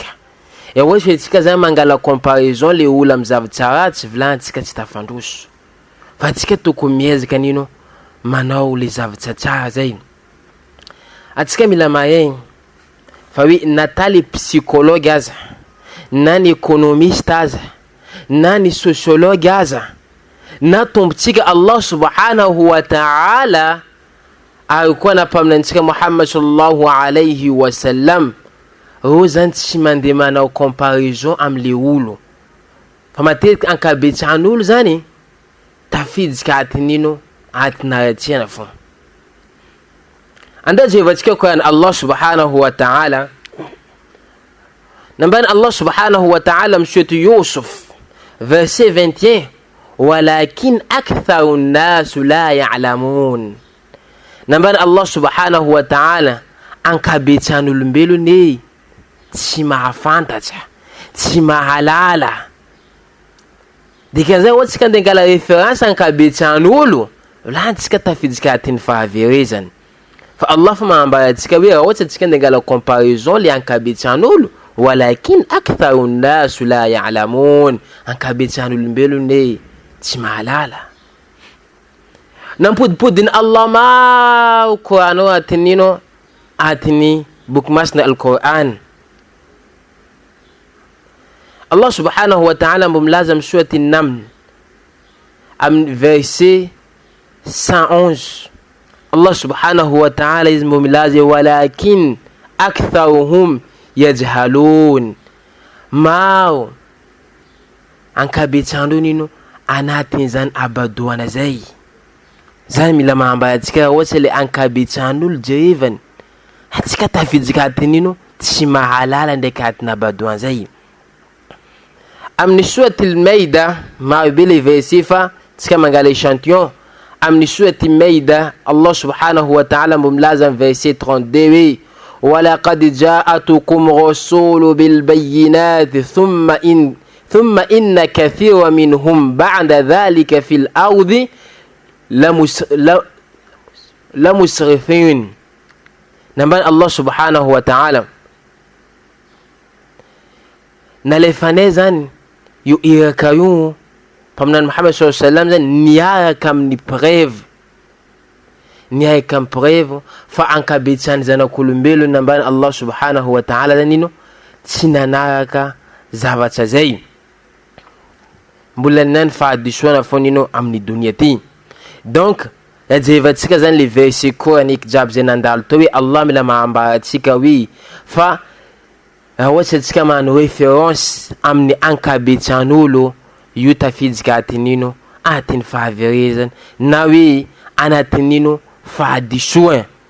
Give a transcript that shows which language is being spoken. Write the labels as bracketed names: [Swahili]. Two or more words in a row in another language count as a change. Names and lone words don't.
[Malagasy] Ohatsy hoe tsika zany mangala comparaison le olo amin'ny zavatra ratsy vilantsika tsy tafandroso fa tsika tokony miezaka nino manao le zavatra tsara zay. Atsika mila mahay fa hoe nata le psychologue aza na ny économiste aza na ny sociologue aza na tombotsika [Arabic] الله سبحانه وتعالى [Malagasy] ary koa nampaminantsika [Arabic] محمد صلى الله عليه وسلم [Malagasy] ro zany tsy mandeha manao comparaison am'le olo fa matetika ankabetsan'olo zany tafiditsika atinino atinaratsiana fo. Andaje vatsika koa [Arabic] الله سبحانه وتعالى [Malagasy] nambany [Arabic] الله سبحانه وتعالى [Malagasy] msuatu Yusuf verset 21 [Arabic] ولكن أكثر الناس لا يعلمون. [Malagasy] Nambany [Arabic] الله سبحانه وتعالى [Malagasy] ankabetsan'olombelony tsy mahafantatra tsy mahalala dikan'izay ohatsika andeha angala référence ankabetsan'olo lantsika tafiditsika atin'ny fahaverezany fa Allah fa manambara atsika hoe raha ohatsy atsika andeha angala comparaison le ankabetsan'olo [Arabic] ولكن أكثر الناس لا يعلمون [Malagasy] ankabetsan'olombelony tsy mahalala. Nampodipodiny Allah maro Qur'an atiny nino atiny boky masina al-Qur'an [Arabic] الله سبحانه وتعالى [Malagasy] mumlazam surat an-Naml verset 111. [Arabic] الله سبحانه وتعالى [Malagasy] mumlazam [Arabic] ولكن أكثرهم يجهلون. [Malagasy] Mao ankabetsandro nino anatin'izany abadoana zay. Zany mila mahambara atsika ohatsy le ankabetsandr'olo jerevany atsika tafiditsika atin'ino tsy mahalala ndraiky atina abadoana zay. Amin'ny soatil Maida maro be le verset fa tsika mangala échantillon. Amin'ny soatil Maida [Arabic] الله سبحانه وتعالى [Malagasy] mumlaza verset 32 [Arabic] و ولقد جاءتكم رسل بالبينات ثم إن كثيرا منهم بعد ذلك في الأرض لمسرفين. [Malagasy] Nambani [Arabic] الله سبحانه وتعالى [Malagasy] nalefanay zany io iraka io paminany [Arabic] محمد صلى الله عليه وسلم [Malagasy] zany niaraka amin'ny preuve, niaraka amin'ny preuve fa ankabetsany zanak'olombelo nambani [Arabic] الله سبحانه وتعالى [Malagasy] zany ino tsy nanaraka zavatra zay. Mbola nany fahadisoana foana ino amin'ny dunia ty. Donc ajevatsika zany le [French] verset coranique [Malagasy] jiaby zay nandalo tao hoe Allah mila mahambara atsika hoe fa ohatsy atsika magnano référence amin'ny ankabetsan'olo io tafiditsika atin'ino atin'ny fahaverezany na hoe anatin'ino fahadisoana.